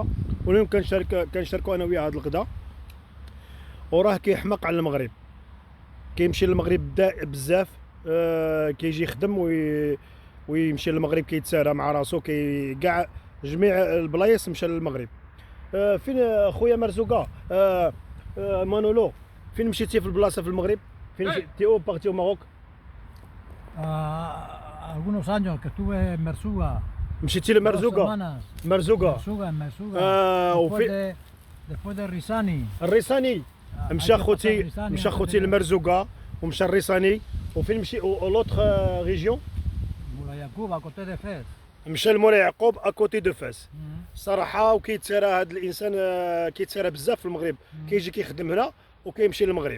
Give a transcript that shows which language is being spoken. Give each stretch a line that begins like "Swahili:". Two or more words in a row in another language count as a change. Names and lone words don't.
Arabic: واليوم كنشاركوا انا وياه هذا الغدا. وراه كيحماق على المغرب، كيمشي للمغرب بزاف. كيجي يخدم ويمشي للمغرب، كيتسارى مع راسو، كاع جميع البلايص مشى للمغرب. فين خويا مرزوقه؟ مانولو، فين مشيتي في البلاصه في المغرب؟ فين مشيتي
French: au parti au Maroc?
Spanish: Algunos años que estuve en Mersuga.
Arabic: مشيتي لمرزوقه؟ مرزوقه.
Spanish: Después de Risani.
Arabic: الريساني. مشى خوتي لمرزوقه ومشى الريساني. وفين مشي
French: l'autre région? مولاي يعقوب à côté de Fès.
Arabic: مشى لمولاي يعقوب
French: à côté de Fès.
Arabic: صراحه وكيتسارى هذا الانسان، كيتسارى بزاف في المغرب، كيجي كيخدم هنا وكيمشي للمغرب.